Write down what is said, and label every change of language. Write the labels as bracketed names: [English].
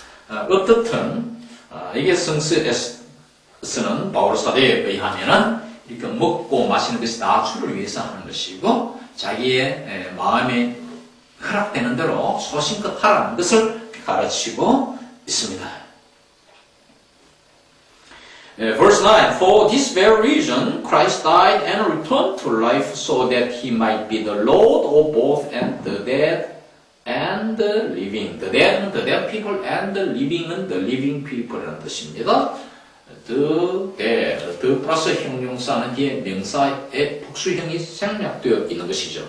[Korean] 어떻든 이게 성서에서는 바울 사도에 의하면은 이렇게 먹고 마시는 것이 다 주를 위해서 하는 것이고 자기의 마음에 허락되는 대로 소신껏 하라는 것을 가르치고 있습니다. [English] Verse 9, For this very reason Christ died and returned to life so that he might be the Lord of both and the dead and the living. The dead는 the dead people and the living은 the living people이라는 [Korean] 뜻입니다. [English] The dead, [Korean] the 플러스 형용사는 뒤에 명사의 복수형이 생략되어 있는 것이죠.